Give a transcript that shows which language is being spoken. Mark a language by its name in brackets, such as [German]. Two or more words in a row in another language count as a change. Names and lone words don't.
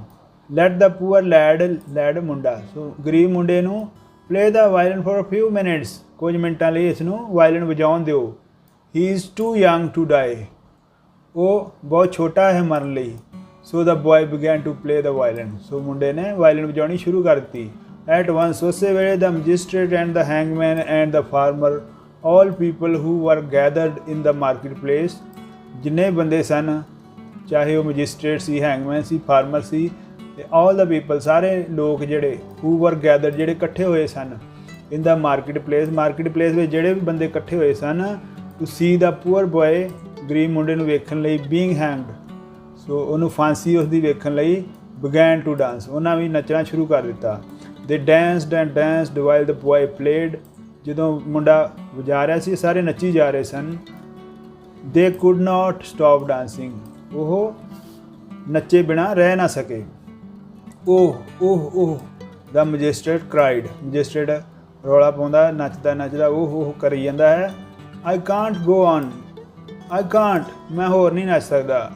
[English] Let the poor lad [Punjabi] ਮੁੰਡਾ, ਸੋ ਗਰੀਬ ਮੁੰਡੇ ਨੂੰ [English] play the violin for a few minutes, [Punjabi] ਕੁਝ ਮਿੰਟਾਂ ਲਈ ਇਸ ਨੂੰ ਵਾਇਲਨ ਵਜਾਉਣ ਦਿਓ। [English] He is too young to die, [Punjabi] ਉਹ ਬਹੁਤ ਛੋਟਾ ਹੈ ਮਰਨ ਲਈ। [English] So the boy began to play the violin, [Punjabi] ਸੋ ਮੁੰਡੇ ਨੇ ਵਾਇਲਨ ਵਜਾਉਣੀ ਸ਼ੁਰੂ ਕਰ ਦਿੱਤੀ। [English] At once, [Punjabi] ਉਸੇ ਵੇਲੇ [English] the magistrate and the hangman and the farmer, all people who were gathered in the market place, [Punjabi] ਜਿੰਨੇ ਬੰਦੇ ਸਨ, ਚਾਹੇ ਉਹ ਮੈਜਿਸਟ੍ਰੇਟ ਸੀ, ਹੈਂਗਮੈਨ ਸੀ, ਫਾਰਮਰ ਸੀ, ਤੇ [English] all the people, [Punjabi] ਸਾਰੇ ਲੋਕ ਜਿਹੜੇ [English] who were gathered, [Punjabi] ਜਿਹੜੇ ਇਕੱਠੇ ਹੋਏ ਸਨ [English] in the market place [Punjabi] ਵਿੱਚ ਜਿਹੜੇ ਵੀ ਬੰਦੇ ਇਕੱਠੇ ਹੋਏ ਸਨ, [English] to see the poor boy, [Punjabi] ਗਰੀਬ ਮੁੰਡੇ ਨੂੰ ਵੇਖਣ ਲਈ, [English] being hanged, [Punjabi] ਸੋ ਉਹਨੂੰ ਫਾਂਸੀ ਉਸਦੀ ਵੇਖਣ ਲਈ, [English] began to dance, [Punjabi] ਉਹਨਾਂ ਵੀ ਨੱਚਣਾ ਸ਼ੁਰੂ ਕਰ ਦਿੱਤਾ। [English] they danced and danced while the boy played, [Punjabi] ਜਦੋਂ ਮੁੰਡਾ ਵਜਾ ਰਿਹਾ ਸੀ ਸਾਰੇ ਨੱਚੀ ਜਾ ਰਹੇ ਸਨ। [English] they could not stop dancing, [Punjabi] ਉਹ ਨੱਚੇ ਬਿਨਾਂ ਰਹਿ ਨਾ ਸਕੇ। [English] Oh the magistrate cried, [Punjabi] ਮੈਜਿਸਟ੍ਰੇਟ ਰੌਲਾ ਪਾਉਂਦਾ, ਨੱਚਦਾ ਉਹ ਕਰੀ ਜਾਂਦਾ ਹੈ। [English] I can't go on, [Punjabi] ਮੈਂ ਹੋਰ ਨਹੀਂ ਨੱਚ ਸਕਦਾ।